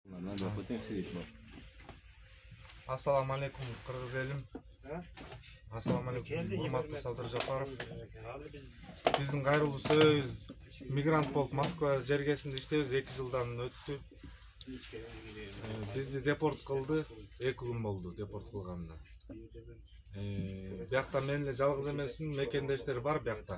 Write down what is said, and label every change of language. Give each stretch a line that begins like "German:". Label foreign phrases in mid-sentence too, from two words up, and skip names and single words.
Arabic: السلام عليكم
Kyrgyz: Кыргыз элим.
Arabic: السلام عليكم
Kyrgyz: Urmatlı Saldыр Japarov. Биздин кайрылуу сөз мигрант болуп Москва жергесинде иштейбиз 2 жылдан өттү. Бизди депорт кылды, 2 күн болду депорт кылганына. Биякта мен эле жалгыз эмесмин, мекендештер бар биякта.